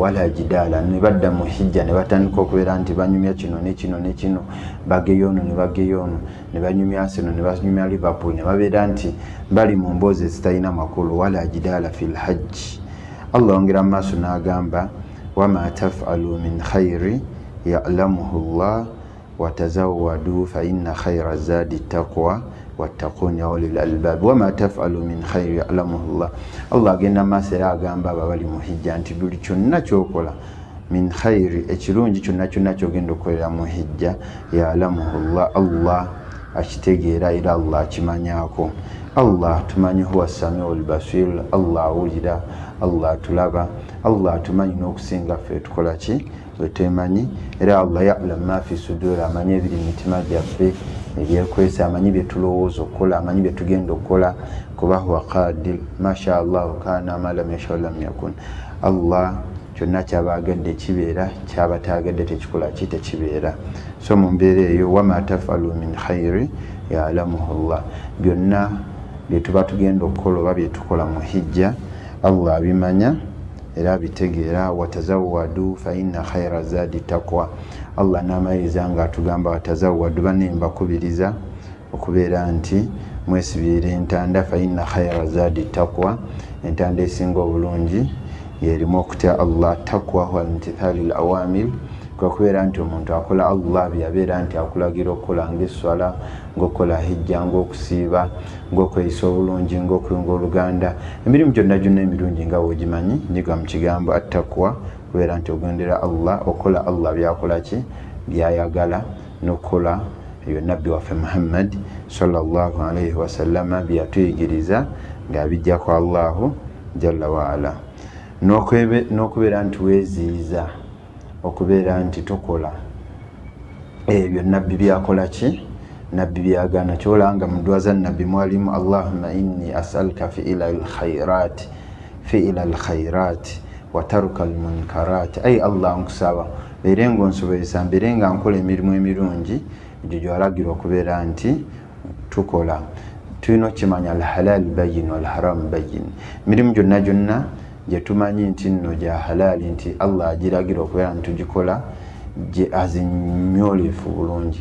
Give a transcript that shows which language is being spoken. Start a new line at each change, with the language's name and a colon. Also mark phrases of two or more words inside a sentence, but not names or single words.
Ganda: Wala jidaala, ne badda mu hijja ne batandika okubeera nti banyumya kino ne kino, bageyo ono ne bageyo ono, ne banyumya Arsenal ne banyumya Liverpool, ne babeera nti bali mu mboozi ezitalina makulu.
Arabic: ولا جدال في الحج.
Ganda: Allah ongera mu maaso n'agamba
Arabic: وما تفعلوا من خير يعلمه الله وتزودوا فإن خير الزاد التقوى واتقون يا أولي الألباب. وما تفعلوا من خير يعلمه الله.
Ganda: Allah agenda maaso era agamba abo abali mu hijja nti buli kyonna kyokola
Arabic: من خير,
Ganda: ekirungi kyonna kyogenda okukolera mu hijja,
Arabic: يعلمه الله,
Ganda: Allah akitegeera era Allah akimanyaako. Allah tumanyi
Arabic: هو السميع البصير,
Ganda: Allah awulira, Allah tulaba, Allah tumanyi n'okusinga ffe tukola ki bwe twemanyi, era Allah
Arabic: يعلم ما في الصدور,
Ganda: amanyi ebiri mu mitima gyaffe ebyekwesa, amanyi bye tulowooza okukola, amanyi bye tugenda okukola, kuba
Arabic: هو قادر ما شاء الله كان ما لم يشأ لم يكن.
Ganda: Allah kyonna kyaba agadde kibeera, kyaba taagadde tekikola ki tekibeera. So mu mbeera eyo
Arabic: وما تفعلوا من خير يعلمه الله,
Ganda: byonna bye tuba tugenda okukola oba bye tukola mu hijja Allah abimanya era abitegeera.
Arabic: وتزودوا فإن خير الزاد التقوى.
Ganda: Allah n'amaliriza nga atugamba watazawwadu, banne mbakubiriza okubeera nti mwesibire entanda,
Arabic: فإن خير الزاد التقوى,
Ganda: entanda esinga obulungi yerimu okutya Allah.
Arabic: تقوى هو امتثال الأوامر,
Ganda: kubeera nti omuntu akola Allah byabeera nti akulagira okukola ng'esswala, ng'okukola hijja, ng'okusiiba, ng'okweyisa obulungi, ng'okuyunga oluganda, emirimu gyonna emirungi nga wegimanyi nyiga mu kigambo attaqwa, kubeera nti ogendera Allah, okola Allah byakola ki byayagala, n'okukola ebyo nabbi waffe Muhammad
Arabic: صلى الله عليه وسلم
Ganda: byatuyigiriza ng'abijjako
Arabic: الله جل وعلا.
Ganda: n'okubeera nti weeziyiza okubeera nti tokola ebyo nabbi byakola ki, nabbi byagana. kyolanga mu ddwa za nabbi mwalimu
Arabic: اللهم إني أسألك فعل الخيرات وترك المنكرات.
Ganda: ai allah nkusaba beere ng'onsobozesa mbeere nga nkola emirimu emirungi egyo gyewalagirwa okubeera nti tukola. tulina okimanya
Arabic: الحلال بين والحرام بين.
Ganda: emirimu gyonna gye tumanyi nti nno gya halali nti allah agiragira okubeera nti tugikola gye azinyoolefu bulungi.